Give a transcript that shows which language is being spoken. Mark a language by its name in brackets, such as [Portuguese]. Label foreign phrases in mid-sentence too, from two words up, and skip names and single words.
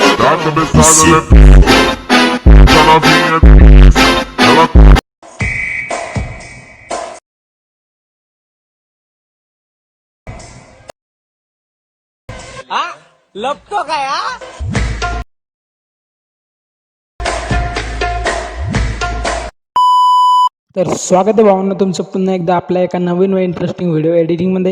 [Portuguese] Gata pesada na pista, essa novinha pisa. Ela [Marathi] हा लपतो काय हा तर स्वागत आहे भावांनो तुमचं पुन्हा एकदा आपल्या एका नवीन व इंटरेस्टिंग व्हिडिओ एडिटिंगमध्ये.